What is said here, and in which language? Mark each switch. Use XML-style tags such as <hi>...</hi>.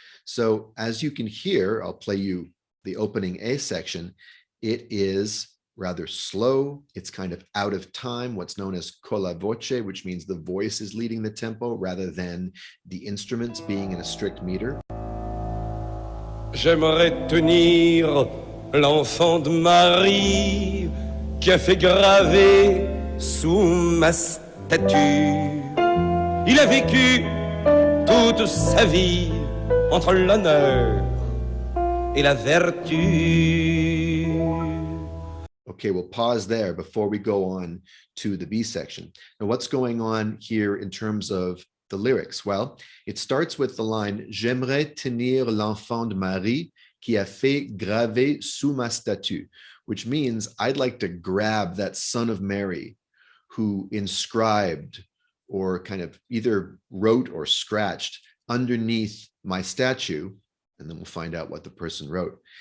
<en>So as you can hear, I'll play you the opening A section. It is rather slow. It's kind of out of time, what's known as con la voce, which means the voice is leading the tempo rather than the instruments being in a strict meter.</en> <fr>J'aimerais tenir l'enfant de Marie qui a fait graver sous ma statue. Il a vécu toute sa vie entre l'honneur et la vertu.</fr> <en>Okay, we'll pause there before we go on to the B section. Now, what's going on here in terms of the lyrics? Well, it starts with the line,</en> <fr>J'aimerais tenir l'enfant de Marie qui a fait graver sous ma statue,</fr> <en>which means I'd like to grab that son of Mary who inscribed or kind of either wrote or scratched underneath my statue, and then we'll find out what the person wrote.</en>